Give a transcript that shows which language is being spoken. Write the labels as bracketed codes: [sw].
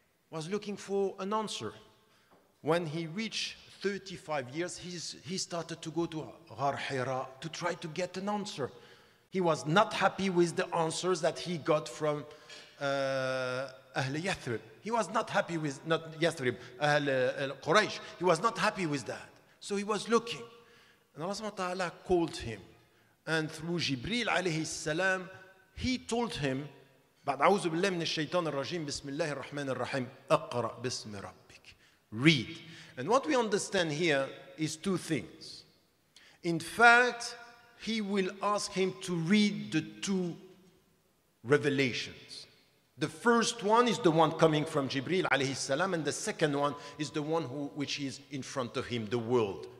[en] Was looking for an answer. When he reached 35 years, he started to go to Ghar Hira to try to get an answer. He was not happy with the answers that he got from Ahl Yathrib. He was not happy with, not Yathrib, Ahl Quraysh. He was not happy with that. So he was looking. And Allah subhanahu wa ta'ala called him. And through Jibreel alayhi salam, he told him, [ar] بعد أعوذ بالله من الشيطان الرجيم بسم الله الرحمن الرحيم اقرأ باسم ربك. [en] Read. And what we understand here is two things. In fact, he will ask him to read the two revelations. The first one is the one coming from Jibreel alayhi salam, and the second one is the one which is in front of him, the world.